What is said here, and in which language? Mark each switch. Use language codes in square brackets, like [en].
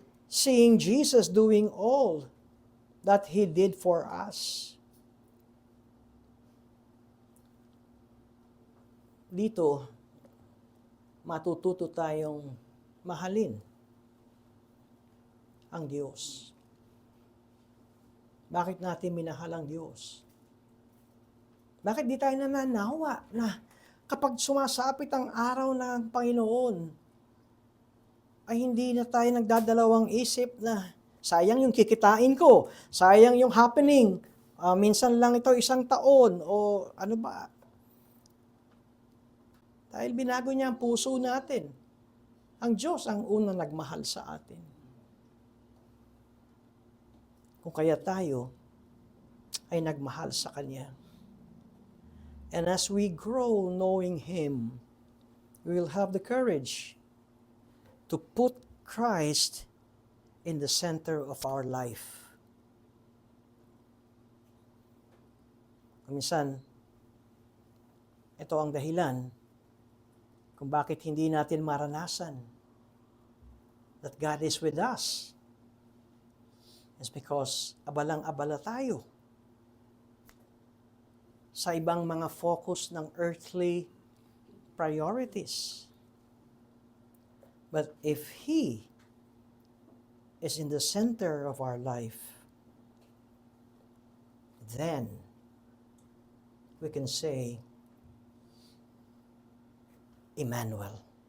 [en] Seeing Jesus doing all that He did for us. [tl] Dito, matututo tayong mahalin ang Diyos. Bakit natin minahal ang Diyos? Bakit di tayo nananawa na kapag sumasapit ang araw ng Panginoon, ay hindi na tayo nagdadalawang isip na sayang yung kikitain ko, sayang yung happening, minsan lang ito isang taon, o ano ba? Dahil binago niya ang puso natin. Ang Diyos ang unang nagmahal sa atin. Kung kaya tayo ay nagmahal sa Kanya. [en] And as we grow knowing Him, we will have the courage to put Christ in the center of our life. [tl] Minsan, ito ang dahilan kung bakit hindi natin maranasan [en] that God is with us. It's because [tl] abalang-abala tayo sa ibang mga focus ng earthly priorities. [en] But if He is in the center of our life, then we can say, Emmanuel.